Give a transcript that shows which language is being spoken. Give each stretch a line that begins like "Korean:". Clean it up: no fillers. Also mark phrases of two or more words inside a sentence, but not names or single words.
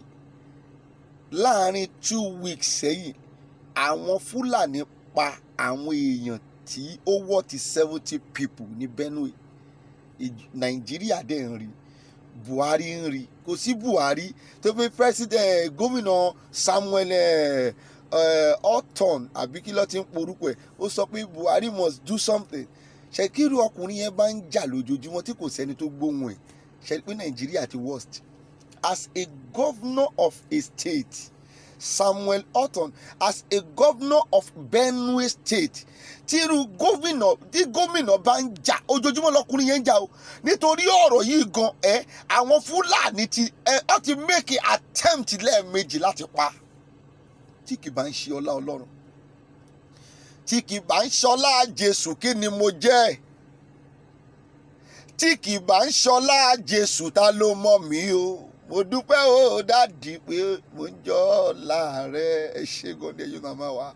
Yoruba: Láàárín 2 weeks sẹ́yìn, àwọn Fúlàní pa àwọn èèyàn tí ó wọ́ ti 70 people ní Benue. Nàìjíríà dẹ̀ ń rí. Buhari ń rí. Kò sí Buhari tó pé president gómìnà Samuel Ortom àbí kí ló ti ń porúkọ ẹ̀. Ó sọ pé Buhari
English: must do something.
Yoruba: Ṣèkírù ọkùnrin yẹn bá ń jà lójoojúmọ́ tí kò sẹ́ni tó gbóhùn ẹ̀. Ṣe pé Nàìjíríà ti worst.
English: As a governor of a state Samuel Ortom as a governor of Benue State.
Yoruba: Tí gómìnà bá ń jà ojoojúmọ́ lọkùnrin yẹn ń jà o nítorí ọ̀rọ̀ yìí gan àwọn Fúlàní ó ti
English: make attempt
Yoruba: lẹ́ẹ̀mejì láti pa, tí kì bá ń ṣe ọlá Ọlọ́run, tí kì bá ń ṣọlá Jésù, kí ni mo jẹ́? Tí kì bá ń ṣọlá Jésù, ta ló mọ̀ mí o? Mo dúpẹ́ o dádì pé mo ń jọ láàrẹ, ẹ ṣé gan ni ẹ̀yin màmá wa.